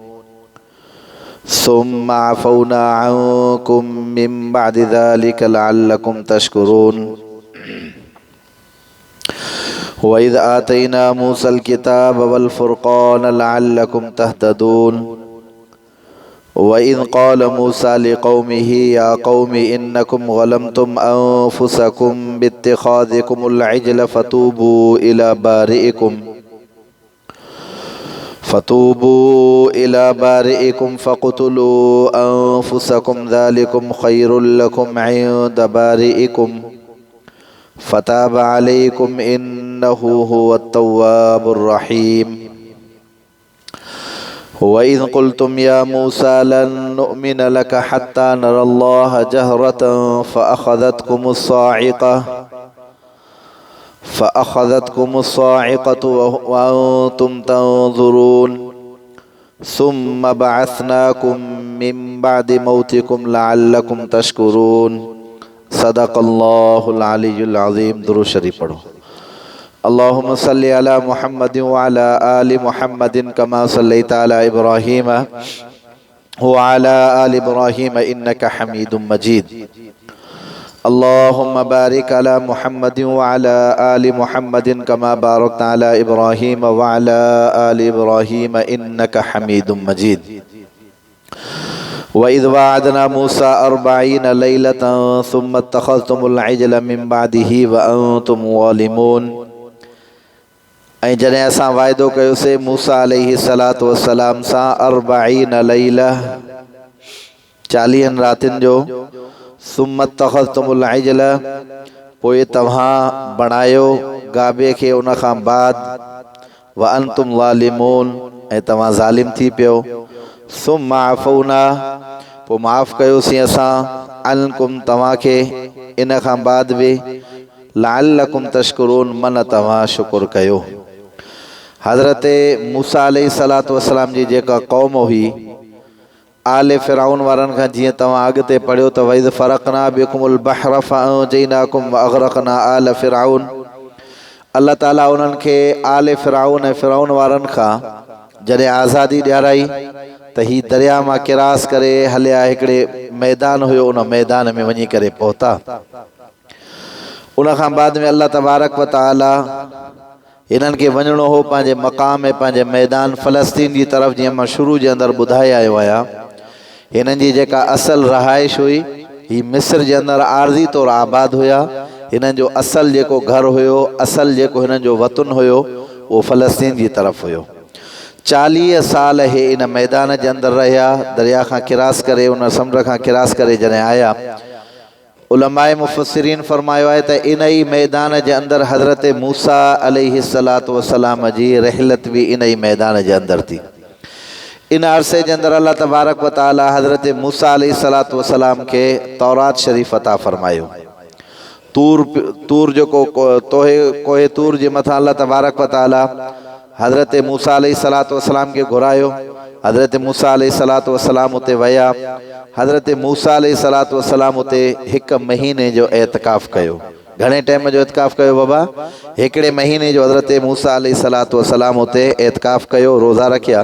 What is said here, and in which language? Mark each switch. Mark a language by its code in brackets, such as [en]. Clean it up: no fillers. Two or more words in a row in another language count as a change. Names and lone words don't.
[ar] ثم عفونا عنكم من بعد ذلك لعلكم تشكرون وإذ آتينا موسى الكتاب والفرقان لعلكم تهتدون وإذ قال موسى لقومه يا قوم إنكم ظلمتم أنفسكم باتخاذكم العجل فتوبوا إلى بارئكم فاقتلوا أنفسكم ذلكم خير لكم عند بارئكم فتاب عليكم إنه هو التواب الرحيم وإذ قلتم يا موسى لن نؤمن لك حتى نرى الله جهرة فأخذتكم الصاعقة وأنتم تنظرون ثم بعثناكم من بعد موتكم لعلكم تشكرون صدق الله العلي العظيم. [sd] दुरूद शरीफ पढ़ो। [ar] اللهم صل على محمد وعلى آل محمد كما صليت على إبراهيم وعلى آل إبراهيم إنك حميد مجيد. اللهم بارك على محمد وعلى آل محمد كما باركت على إبراهيم وعلى آل إبراهيم إنك حميد مجيد. وإذ واعدنا موسى 40 ليلة ثم اتخذتم العجل من بعده وأنتم ظالمون. [sd] ऐं जॾहिं असां वाइदो कयोसीं मूसा [ar] عليه الصلاة والسلام [sd] सां 40 लैला 40 रातियुनि जो [ar] ثم اتخذتم العجل [sd] पोइ तव्हां बणायो गाबे खे उन खां बाद [ar] وأنتم ظالمون [sd] ऐं तव्हां ज़ालिम थी पियो। [ar] ثم عفونا [sd] पोइ माफ़ कयोसीं असां अन्कुम तव्हांखे इन खां बाद बि [ar] لعلكم تشكرون [sd] मन तव्हां शुक्र कयो। हज़रत मूसा [ar] عليه الصلاة والسلام [sd] जी जेका क़ौम हुई आले फ़िरऔन वारनि खां जीअं तव्हां अॻिते पढ़ियो त [ar] وإذ فرقنا بكم البحر فأنجيناكم وأغرقنا آل فرعون. [sd] अल्लाह ताला उन्हनि खे आले फ़िरऔन ऐं फ़िरऔन वारनि खां जॾहिं आज़ादी ॾियाराई त ही दरिया मां किरास करे हलिया हिकिड़े मैदान हुयो, उन मैदान में वञी करे पहुता। उन खां बाद में [ar] الله تبارك وتعالى [sd] हिननि खे वञिणो हो पंहिंजे मक़ाम ऐं पंहिंजे मैदान फ़लस्तीन जी तरफ़। जीअं मां शुरू जे अंदरि ॿुधाए आयो आहियां, हिननि जी जेका असल रहाइश हुई ही मिस्र जे अंदरि आर्ज़ी तौरु आबाद हुया। हिननि जो असल जेको घर हुयो, असल जेको हिननि जो वतन हुयो उहो फ़लस्तीन जी तरफ़ हुयो। 40 साल हे इन मैदान जे अंदरि रहिया, दरिया खां किरास करे, उन समुंड खां किरास करे जॾहिं आया। उलमाए मुफ़स्सिरीन फरमायो आहे त इन ई मैदान जे अंदरि हज़रत मूसा [ar] عليه الصلاة والسلام [sd] जी रहलत बि इन ई मैदान जे अंदरि थी। इन अरसे जे अंदरि [ar] الله تبارك وتعالى [sd] हज़रत मूसा [ar] عليه الصلاة والسلام [sd] खे तौरात शरीफ़ अता फरमायो। तूर जेको कोहे तूर जे मथां [ar] الله تبارك وتعالى [sd] हज़रत मूसा [ar] عليه الصلاة والسلام [sd] खे घुरायो। हज़रत मूसा [ar] عليه الصلاة والسلام [sd] उते विया। हज़रत मूसा [ar] عليه الصلاة والسلام [sd] उते 1 महीने जो एतिकाफ़ कयो। घणे टाइम जो एतिकाफ़ कयो बाबा? 1 महीने जो हज़रत मूसा [ar] عليه الصلاة والسلام [sd] उते एतिकाफ़ कयो, रोज़ा रखिया।